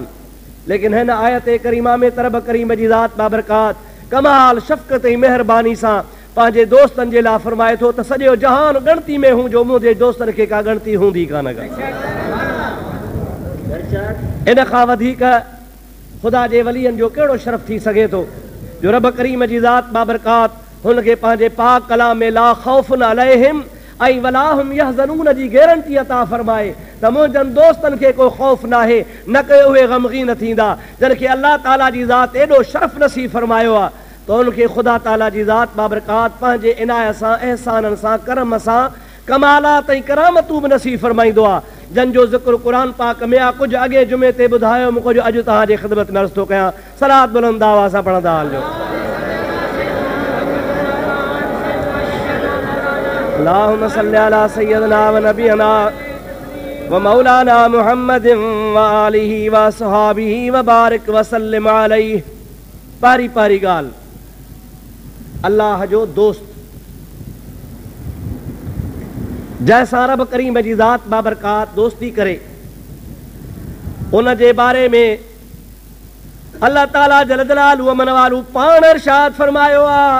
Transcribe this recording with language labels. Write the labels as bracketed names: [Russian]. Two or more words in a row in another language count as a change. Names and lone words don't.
[Sindhi] लेकिन हिन आयत करीमा में तरब करीम जी ज़ात बाबरकात कमाल शफ़क़त ऐं महिरबानी सां पंहिंजे दोस्तनि जे लाइ फ़रमाए थो त सॼो जहान ॻणती में हूं जो मुंहिंजे दोस्तनि खे का ॻणती हूंदी कान। इन खां वधीक ख़ुदा जे वलियनि जो कहिड़ो शरफ़ थी सघे थो जो रब करीम जी ज़ात बाबरकात हुनखे पंहिंजे पाक कलाम में [Arabic] لا خوف عليهم [Sindhi] ऐं [Arabic] ولا هم يحزنون [Sindhi] जी गारंटी अता फ़रमाए त मुंहिंजनि दोस्तनि खे को ख़ौफ़ नाहे, न के उहे ग़मगीन थींदा। जन खे अल्लाह ताला जी ज़ात एॾो शरफ़ नसीब फ़रमायो आहे त उनखे ख़ुदा ताला जी ज़ात बाबरकात पंहिंजे इनायत सां, एहसाननि सां, करम सां कमालात ऐं करामतूं बि नसीब फ़रमाईंदो आहे। जंजो ज़िक्र कुरान पाक में आ कुछ अगे जुमे ते ॿुधायो मूंखे जो अॼु तव्हांजी ख़िदमत में अर्ज़ थो कयां। सलात बुलंद आवाज़ सां पढ़ंदा हलिजो। [Arabic] اللهم صل على سيدنا ونبينا ومولانا محمد وآله وصحبه وبارك وسلم عليه. [Sindhi] पारी पारी ॻाल्हि, अल्लाह जो दोस्त जैसा रब करीम जी ज़ात बाबरकात दोस्ती करे, उन जे बारे में अल्लाह ताला [Arabic] جل جلاله [Sindhi] मन वालू पाण इरशाद फरमायो आ।